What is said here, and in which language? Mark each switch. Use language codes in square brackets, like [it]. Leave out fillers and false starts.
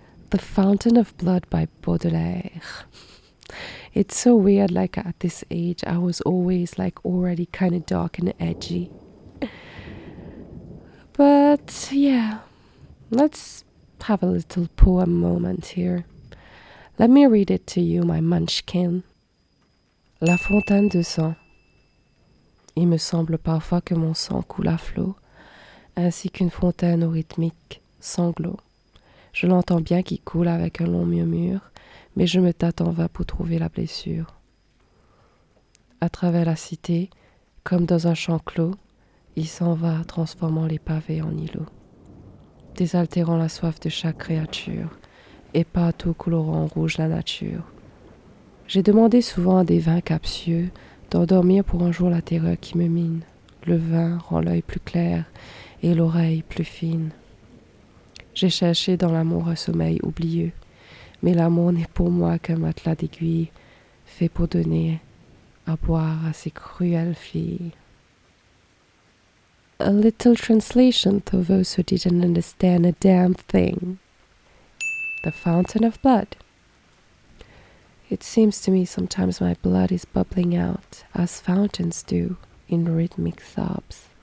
[en] The Fountain of Blood by Baudelaire. It's so weird, like at this age I was always like already kind of dark and edgy. But yeah, let's have a little poem moment here. Let me read it to you, my munchkin. [fr] La fontaine de sang. Il me semble parfois que mon sang coule à flot, ainsi qu'une fontaine au rythmique sanglot. Je l'entends bien qui coule avec un long murmure, mais je me tâte en vain pour trouver la blessure. À travers la cité, comme dans un champ clos, il s'en va, transformant les pavés en îlots, désaltérant la soif de chaque créature, et partout colorant en rouge la nature. J'ai demandé souvent à des vins captieux d'endormir pour un jour la terreur qui me mine. Le vin rend l'œil plus clair et l'oreille plus fine. J'ai cherché dans l'amour un sommeil oublieux, mais l'amour n'est pour moi qu'un matelas d'aiguilles fait pour donner à boire à ces cruelles filles. [en] A little translation to those who didn't understand a damn thing. The Fountain of Blood. It seems to me sometimes my blood is bubbling out, as fountains do, in rhythmic sobs.